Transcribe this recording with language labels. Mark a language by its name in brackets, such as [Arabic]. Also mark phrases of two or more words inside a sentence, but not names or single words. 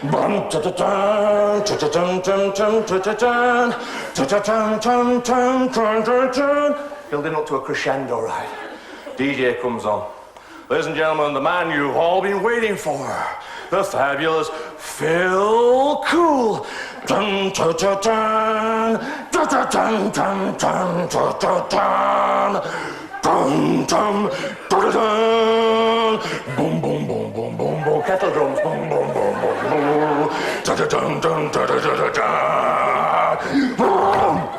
[English] Building up to a crescendo, right? DJ comes on. Ladies and gentlemen, the man you've all been waiting for, the fabulous Phil Cool. Dun, dun, dun, dun, dun, dun, dun, dun, dun, dun, dun, dun. Dum, dum, dun, dun, boom, boom, boom, boom, boom, boom. Kettle drums, boom, boom, boom, boom, boom. Dun, dun, dun, dun, dun, dun, dun, dun. Boom.